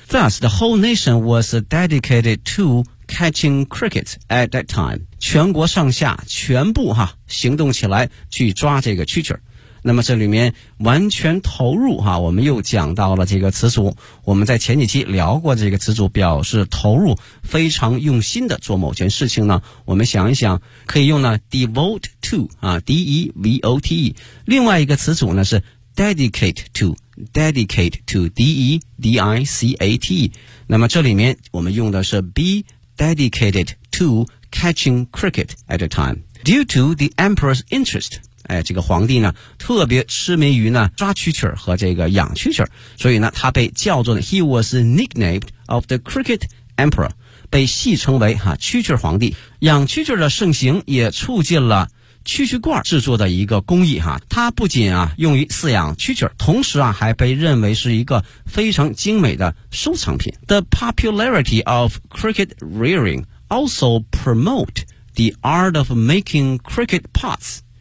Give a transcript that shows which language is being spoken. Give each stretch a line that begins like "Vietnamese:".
English: Thus, the whole nation was dedicated to catching cricket at that time.
Chinese: 全国上下全部哈行动起来去抓这个蛐蛐。那么这里面完全投入哈，我们又讲到了这个词组，我们在前几期聊过这个词组，表示投入，非常用心的做某件事情呢。我们想一想可以用呢
English: devote to
Chinese: 啊 devote， 另外一个词组呢是
English: dedicate to， dedicate to dedicate，
Chinese: 那么这里面我们用的是
English: be dedicated tocatching cricket at the time. Due to the emperor's interest,
Chinese: 这个皇帝呢特别痴迷于呢抓蛐蛐和这个养蛐蛐，所以呢他被叫做呢
English: he was nicknamed of the cricket emperor,
Chinese: 被戏称为哈蛐蛐皇帝。养蛐蛐的盛行也促进了蛐蛐罐制作的一个工艺哈，它不仅啊用于饲养蛐蛐，同时啊还被认为是一个非常精美的收藏品。
English: The popularity of cricket rearingalso promote the art of making cricket pots.